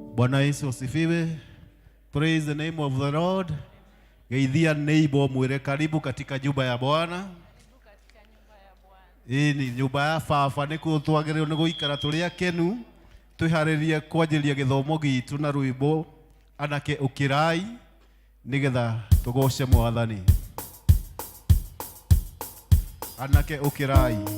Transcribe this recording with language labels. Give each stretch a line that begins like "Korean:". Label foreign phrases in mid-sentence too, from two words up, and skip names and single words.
Swahili: Bwana Yesu asifiwe.
English: Praise the name of the Lord.
Kikuyu: Geithia neighbor mwire
Swahili: karibu katika nyumba ya Bwana. Hii ni nyumba ya baba,
Kikuyu: nikuo twagĩrĩirwo nĩ gũikara tũrĩ akenu twĩharĩrie kwanjĩrĩria gĩthomo gitu na rwĩmbo anake ũkĩrai nĩgetha tũgoce Mwathani. Anake ũkĩrai.